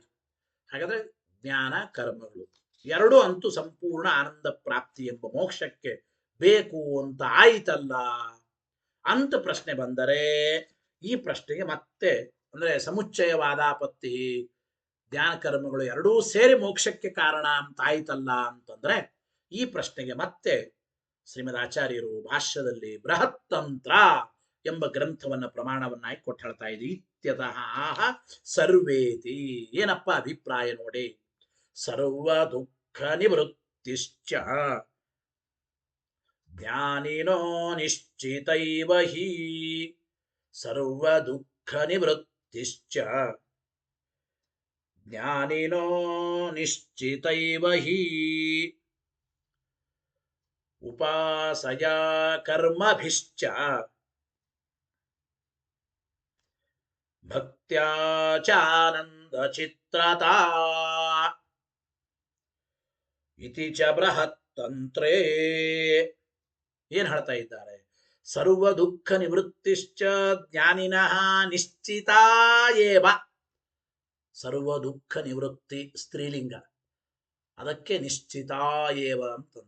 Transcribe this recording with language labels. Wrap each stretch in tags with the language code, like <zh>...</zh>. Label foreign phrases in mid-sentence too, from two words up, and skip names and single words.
<kn>ಹಾಗಾದ್ರೆ ಜ್ಞಾನ ಕರ್ಮಗಳು ಎರಡು ಅಂತೂ ಸಂಪೂರ್ಣ ಆನಂದ ಪ್ರಾಪ್ತಿ ಎಂಬ ಮೋಕ್ಷಕ್ಕೆ ಬೇಕು ಅಂತ ಆಯಿತಲ್ಲ ಅಂತ ಪ್ರಶ್ನೆ ಬಂದರೆ, ಈ ಪ್ರಶ್ನೆಗೆ ಮತ್ತೆ ಅಂದ್ರೆ ಸಮುಚ್ಚಯವಾದಾಪತ್ತಿ, ಜ್ಞಾನ ಕರ್ಮಗಳು ಎರಡೂ ಸೇರಿ ಮೋಕ್ಷಕ್ಕೆ ಕಾರಣ ಅಂತ ಆಯ್ತಲ್ಲ ಅಂತಂದ್ರೆ, ಈ ಪ್ರಶ್ನೆಗೆ ಮತ್ತೆ ಶ್ರೀಮದ್ ಆಚಾರ್ಯರು ಭಾಷ್ಯದಲ್ಲಿ ಬೃಹತ್ತಂತ್ರ ಎಂಬ ಗ್ರಂಥವನ್ನ ಪ್ರಮಾಣವನ್ನಾಗಿ ಕೊಟ್ಟು ಹೇಳ್ತಾ ಇದೆ.</kn> <sa>ಇತ್ಯತಃ ಸರ್ವೇತಿ.</sa> <kn>ಏನಪ್ಪ ಅಭಿಪ್ರಾಯ ನೋಡಿ.</kn> <sa>ಸರ್ವ ದುಃಖ ನಿವೃತ್ತಿಶ್ಚ ಜ್ಞಾನಿನೋ ನಿಶ್ಚಿತೈವ ಹಿ. ಸರ್ವ ದುಃಖ ನಿವೃತ್ತಿಶ್ಚ ಜ್ಞಾನಿನೋ ನಿಶ್ಚಿತೈವ ಹಿ. ಉಪಾಸಯಾ ಕರ್ಮಭಿಶ್ಚ ಭಕ್ತ್ಯಾ ಚಾನಂದ ಚಿತ್ರತಾ ಇತಿ ಚ ಬೃಹತ್ತಂತ್ರೇ.</sa> <kn>ಏನ್ ಹೇಳ್ತಾ ಇದ್ದಾರೆ?</kn> <sa>ಸರ್ವ ದುಃಖ ನಿವೃತ್ತಿಶ್ಚ ಜ್ಞಾನಿನಃ ನಿಶ್ಚಿತಾ ಏವ.</sa> <kn>ಸರ್ವ ದುಃಖ ನಿವೃತ್ತಿ ಸ್ತ್ರೀಲಿಂಗ, ಅದಕ್ಕೆ</kn> <sa>ನಿಶ್ಚಿತಾ ಏವ</sa> <kn>ಅಂತಂದ್ರು.</kn>